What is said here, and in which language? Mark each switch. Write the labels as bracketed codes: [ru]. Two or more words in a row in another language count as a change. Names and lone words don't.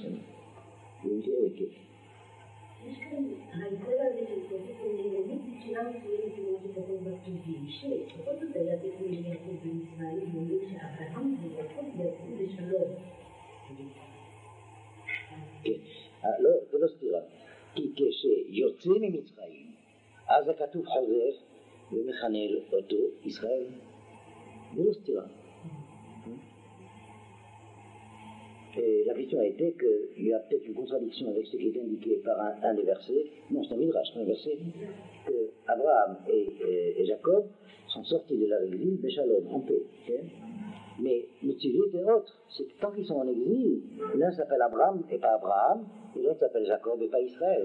[fr] Oui, ok. Alors, [he] זה לא סתירה. כי כשיוצא ממצרים, אז הכתוב חוזר ומכנה אותו ישראל. זה לא סתירה. [fr] Et la question a été qu'il y a peut-être une contradiction avec ce qui est indiqué par un des versets. Non, c'est un midrash, c'est un verset. Que Abraham et Jacob sont sortis de leur exil, Béchalom, en paix. Okay? Mais le sujet était autre. C'est que tant qu'ils sont en exil, l'un s'appelle Abraham et pas Abraham, et l'autre s'appelle Jacob et pas Israël.